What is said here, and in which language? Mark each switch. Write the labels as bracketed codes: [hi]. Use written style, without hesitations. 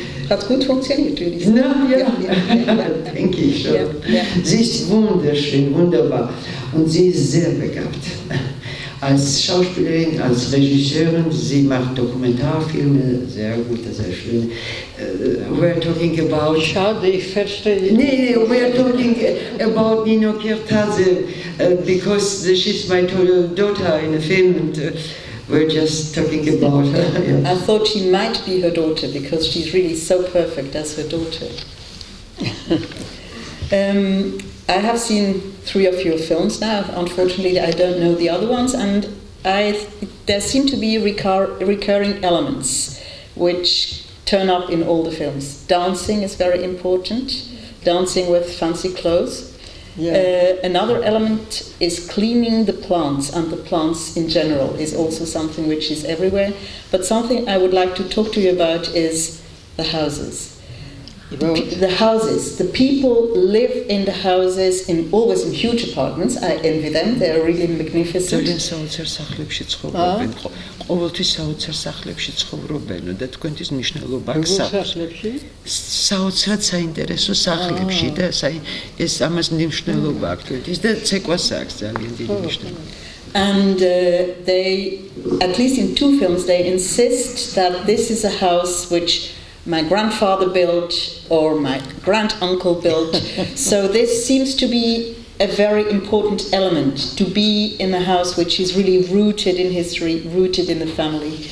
[de] Hat gut funktioniert, würde ich sagen. Ja, denke ich schon. Ja. Sie ist wunderschön, wunderbar und sie ist sehr begabt. Als Schauspielerin, als Regisseurin, sie macht Dokumentarfilme, sehr gut, sehr schön. [en] We're talking about... [de] Schade, ich verstehe. [en] Nee, we're talking about Nino Jorjadze, because she's my daughter in a film, and we're just talking about her. Yeah. I thought she might be her daughter, because she's really so perfect as her daughter. I have seen 3 of your films now. Unfortunately, I don't know the other ones, and there seem to be recurring elements which turn up in all the films. Dancing is very important, dancing with fancy clothes. Yeah. Another element is cleaning the plants, and the plants in general is also something which is everywhere. But something I would like to talk to you about is the houses. The houses. The people live in the houses, always in huge apartments. I envy them. They are really magnificent. [ka] ყოველთვის საოცარ სახლებში ცხოვრობენ და თქვენთვის მნიშვნელობა აქვს საოცრად საინტერესო სახლებში და ეს ამას მნიშვნელობა აქვს თქვენთვის და ცეკვას აქვს ძალიან დიდი მნიშვნელობა. [en] And they, at least in 2 films, they insist that this is a house which my grandfather built or my grand-uncle built. So this seems to be a very important element, to be in a house which is really rooted in history, rooted in the family.